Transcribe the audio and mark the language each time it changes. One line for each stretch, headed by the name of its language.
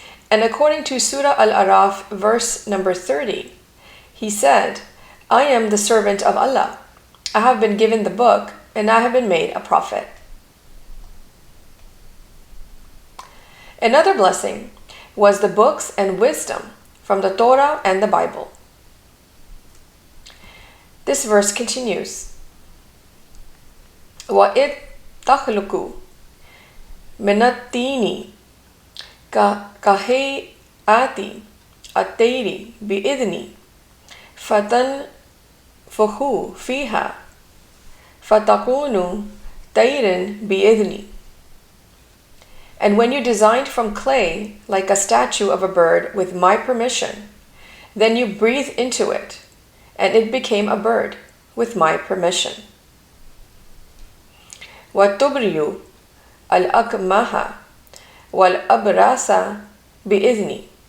English: And according to Surah Al-Araf, verse number 30, he said, "I am the servant of Allah. I have been given the book, and I have been made a prophet." Another blessing was the books and wisdom from the Torah and the Bible.
Arabic: This verse continues, وَإِذْ تَخْلُقُ مِنَ الطِّينِ كَهَيْئَةِ الطَّيْرِ بِإِذْنِي فَتَنْفُخُ فِيهَا فَتَكُونُ طَيْرًا بِإِذْنِي.
English: And when you designed from clay like a statue of a bird with my permission, then you breathed into it, and it became a bird with my permission.
Arabic: وَتُبْرِيُ الْأَكْمَهَ وَالْأَبْرَاسَ بِإِذْنِي.